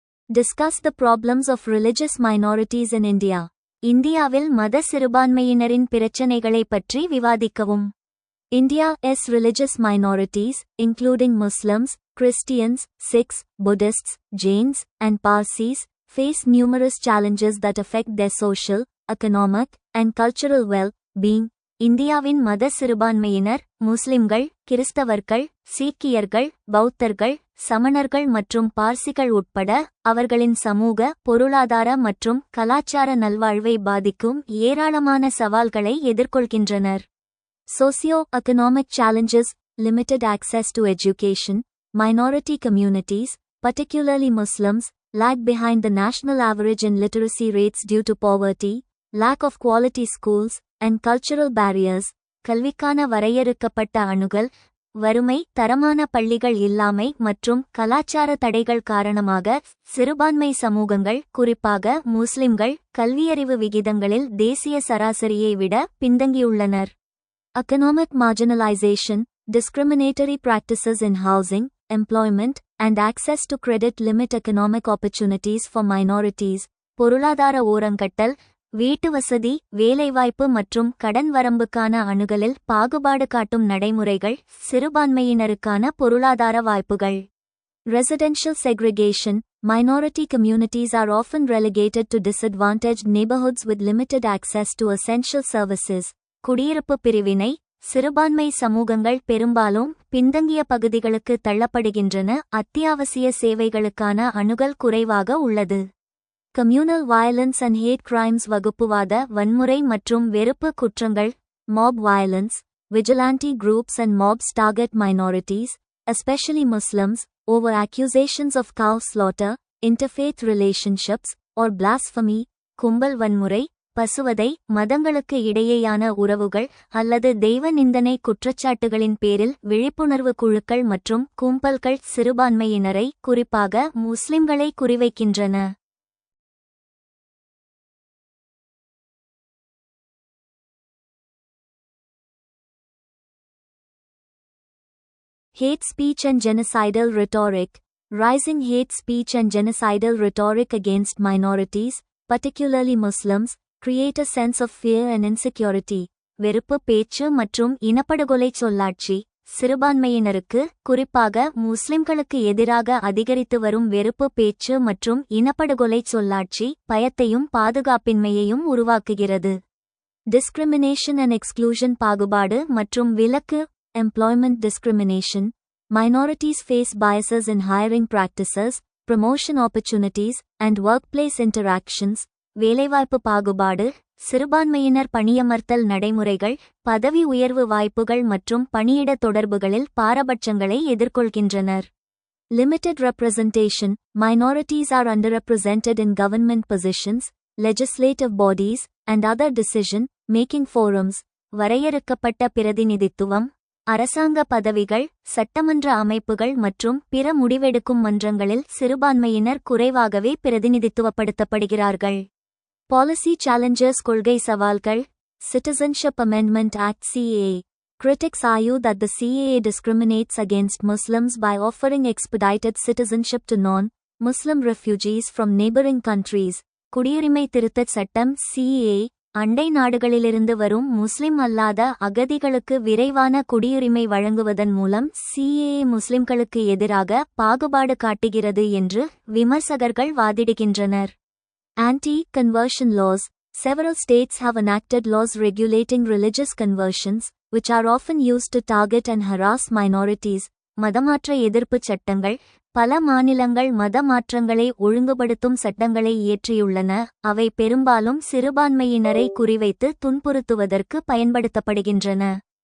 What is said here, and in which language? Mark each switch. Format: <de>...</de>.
<en>Discuss the problems of religious minorities in India.</en> <ta>இந்தியாவில் மத சிறுபான்மையினரின் பிரச்சினைகளை பற்றி விவாதிக்கவும்.</ta> <en>India's religious minorities, including Muslims, Christians, Sikhs, Buddhists, Jains, and Parsis, face numerous challenges that affect their social, economic, and cultural well-being.</en> <ta>இந்தியாவின் மத சிறுபான்மையினர் முஸ்லிம்கள், கிறிஸ்தவர்கள், சீக்கியர்கள், பௌத்தர்கள், சமணர்கள் மற்றும் பார்சிகள் உட்பட அவர்களின் சமூக, பொருளாதார மற்றும் கலாச்சார நல்வாழ்வை பாதிக்கும் ஏராளமான சவால்களை எதிர்கொள்கின்றனர்.</ta> <en>Socio-economic challenges: limited access to education. Minority communities, particularly Muslims, lag behind the national average in literacy rates due to poverty, lack of quality schools, and cultural barriers.</en> <ta>கல்விக்கான வரையறுக்கப்பட்ட அணுகல், வறுமை, தரமான பள்ளிகள் இல்லாமை மற்றும் கலாச்சார தடைகள் காரணமாக சிறுபான்மை சமூகங்கள், குறிப்பாக முஸ்லிம்கள், கல்வியறிவு விகிதங்களில் தேசிய சராசரியை விட பின்தங்கியுள்ளனர்.</ta> <en>Economic marginalization, discriminatory practices in housing, employment, and access to credit limit economic opportunities for minorities.</en> <ta>பொருளாதார ஓரங்கட்டல், வீட்டு வசதி, வேலைவாய்ப்பு மற்றும் கடன் வரம்புக்கான அணுகலில் பாகுபாடு காட்டும் நடைமுறைகள் சிறுபான்மையினருக்கான பொருளாதார வாய்ப்புகள்.</ta> <en>Residential segregation. Minority communities are often relegated to disadvantaged neighborhoods with limited access to essential services.</en> <ta>குடியிருப்பு பிரிவினை. சிறுபான்மை சமூகங்கள் பெரும்பாலும் பின்தங்கிய பகுதிகளுக்கு தள்ளப்படுகின்றன, அத்தியாவசிய சேவைகளுக்கான அணுகல் குறைவாக உள்ளது.</ta> <en>Communal violence and hate crimes.</en> <ta>வகுப்புவாத வன்முறை மற்றும் வெறுப்பு குற்றங்கள்,</ta> <en>mob violence, vigilante groups and mobs target minorities, especially Muslims, over accusations of cow slaughter, interfaith relationships, or blasphemy.</en> <ta>கும்பல் வன்முறை, பசுவதை, மதங்களுக்கு இடையேயான உறவுகள் அல்லது தெய்வ நிந்தனை குற்றச்சாட்டுகளின் பேரில் விழிப்புணர்வு குழுக்கள் மற்றும் கும்பல்கள் சிறுபான்மையினரை, குறிப்பாக முஸ்லிம்களை குறிவைக்கின்றன.</ta> <en>Hate speech and genocidal rhetoric. Rising hate speech and genocidal rhetoric against minorities, particularly Muslims, create a sense of fear and insecurity.</en> <ta>வெறுப்பு பேச்சு மற்றும் இனப்படுகொலை சொல்லாட்சி சிறுபான்மையினருக்கு, குறிப்பாக முஸ்லிம்களுக்கு எதிராக அதிகரித்து வரும் வெறுப்பு பேச்சு மற்றும் இனப்படுகொலை சொல்லாட்சி பயத்தையும் பாதுகாப்பின்மையையும் உருவாக்குகிறது.</ta> <en>Discrimination and exclusion.</en> <ta>பாகுபாடு மற்றும் விலக்கு.</ta> <en>Employment discrimination. Minorities face biases in hiring practices, promotion opportunities, and workplace interactions.</en> <ta>வேலைவாய்ப்பு பாகுபாடு. சிறுபான்மையினர் பணியமர்த்தல் நடைமுறைகள், பதவி உயர்வு வாய்ப்புகள் மற்றும் பணியிட தொடர்புகளில் பாரபட்சங்களை எதிர்கொள்கின்றனர்.</ta> <en>Limited representation. Minorities are underrepresented in government positions, legislative bodies, and other decision-making forums.</en> <ta>வரையறுக்கப்பட்ட பிரதிநிதித்துவம். அரசாங்க பதவிகள், சட்டமன்ற அமைப்புகள் மற்றும் பிற முடிவெடுக்கும் மன்றங்களில் சிறுபான்மையினர் குறைவாகவே பிரதிநிதித்துவப்படுத்தப்படுகிறார்கள்.</ta> <en>Policy challenges.</en> <ta>கொள்கை சவால்கள்.</ta> <en>Citizenship Amendment Act (CAA). Critics argue that the CAA discriminates against Muslims by offering expedited citizenship to non-Muslim refugees from neighboring countries.</en> <ta>குடியுரிமை திருத்தச் சட்டம் CAA அண்டை நாடுகளிலிருந்து வரும் முஸ்லிம் அல்லாத அகதிகளுக்கு விரைவான குடியுரிமை வழங்குவதன் மூலம் CAA முஸ்லிம்களுக்கு எதிராக பாகுபாடு காட்டுகிறது என்று விமர்சகர்கள் வாதிடுகின்றனர்.</ta> <en>Anti-conversion laws. Several states have enacted laws regulating religious conversions, which are often used to target and harass minorities.</en> <ta>மதமாற்ற எதிர்ப்புச் சட்டங்கள். பல மாநிலங்கள் மத மாற்றங்களை ஒழுங்குபடுத்தும் சட்டங்களை இயற்றியுள்ளன, அவை பெரும்பாலும் சிறுபான்மையினரை குறிவைத்து துன்புறுத்துவதற்கு பயன்படுத்தப்படுகின்றன.</ta>